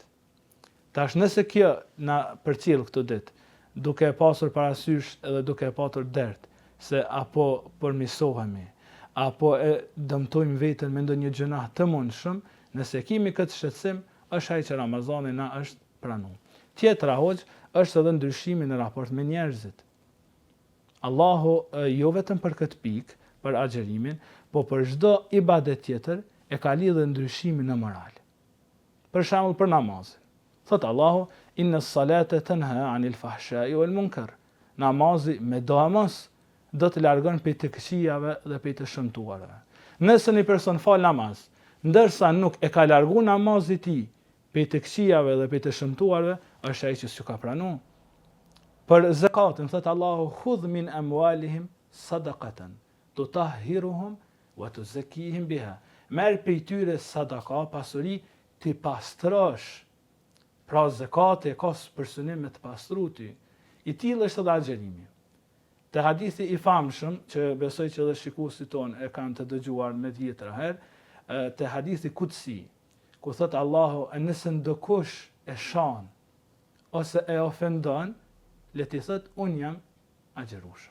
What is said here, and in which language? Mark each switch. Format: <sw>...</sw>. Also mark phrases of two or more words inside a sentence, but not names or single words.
<sq>Tash nëse kjo na përcjell këtë ditë, duke e pasur parasysh edhe duke e patur dert, se apo përmirësohemi, apo e dëmtojmë veten me ndonjë gjëna të mundshëm, nëse kemi këtë shqetësim, është ai që Ramazani na është pranuar. Tjetra hoq është edhe ndryshimi në raport me njerëzit. Allahu jo vetëm për këtë pikë, për agjerimin, po për çdo ibadet tjetër e ka lidhur ndryshimin në moral. Për shembull për namazin. Thot Allahu:</sq> <ar>"إن الصلاة تنهى عن الفحشاء والمنكر."</ar> <sq>Namazi me domos do të largon prej të këqijave dhe prej të shëmtuarve. Nëse një person fal namaz, ndërsa nuk e ka larguar namazin e tij prej të këqijave dhe prej të shëmtuarve, është ai që s'u ka pranuar. Për zakatin thot Allahu:</sq> <ar>"خذ من أموالهم صدقة تطهرهم وتزكيهم بها."</ar> <sq>Merr prej tyre sadaka, pasuri, ti pastrosh. Pra zakati ka për synim me të pastruar ty. I tillë është edhe agjerimi. Te hadithi i famshëm, që besoj që edhe shikuesit tonë e kanë të dëgjuar me tjetër herë, te hadithi kutsi, ku thot Allahu: "Nëse ndokush e shan ose e ofendon, le ti thot unë jam agjerueshëm."</sq>